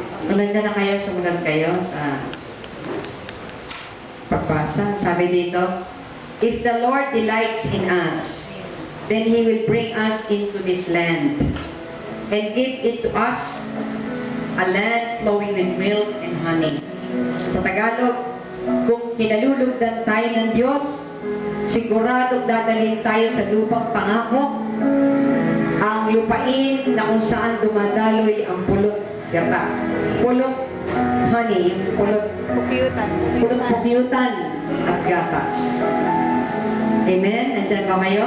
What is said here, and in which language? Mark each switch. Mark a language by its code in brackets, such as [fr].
[tl] Kung nandiyan na kayo, sumunod kayo sa pagbasa. Sabi dito, [en] if the Lord delights in us, then He will bring us into this land and give it to us, a land flowing with milk and honey. [tl] Sa Tagalog, kung pinalulugdan tayo ng Diyos, siguradong dadalhin tayo sa lupang pangako, ang lupain na kung saan dumadaloy ang pulot gata. Pulot honey, pulot pukyutan at gatas. Amen? Nandiyan ba kayo?